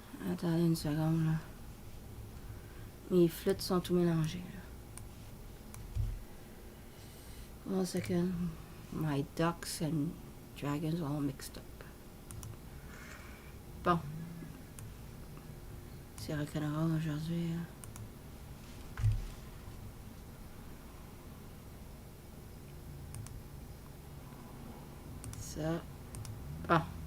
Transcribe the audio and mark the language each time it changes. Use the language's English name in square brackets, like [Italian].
[French] Attendez une seconde là. Mes flûtes sont tout mélangées là. [English] 1 second. My ducks and dragons are all mixed up. [French] Bon. C'est rock'n'roll aujourd'hui. Hein. Ça. Bon.